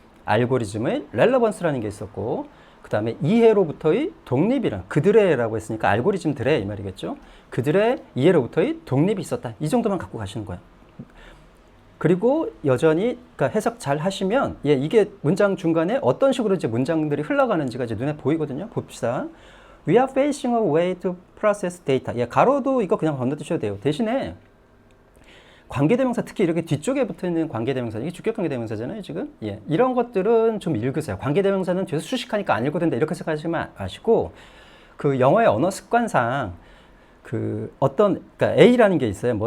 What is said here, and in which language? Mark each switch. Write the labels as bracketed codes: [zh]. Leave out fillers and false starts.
[ko] 알고리즘의 렐러번스라는 게 있었고 그 다음에 이해로부터의 독립이란 그들의라고 했으니까 알고리즘들의 이 말이겠죠. 그들의 이해로부터의 독립이 있었다. 이 정도만 갖고 가시는 거예요. 그리고 여전히 그러니까 해석 잘 하시면 이게 문장 중간에 어떤 식으로 이제 문장들이 흘러가는지가 이제 눈에 보이거든요. 봅시다. [en] We are facing a way to process data. [ko] 가로도 이거 그냥 건너뛰셔도 돼요. 대신에 관계대명사 특히 이렇게 뒤쪽에 붙어있는 관계대명사 이게 주격 관계대명사잖아요 지금. 이런 것들은 좀 읽으세요. 관계대명사는 뒤에서 수식하니까 안 읽어도 된다 이렇게 생각하지 마시고 그 영어의 언어 습관상 그러니까 A라는 게 있어요.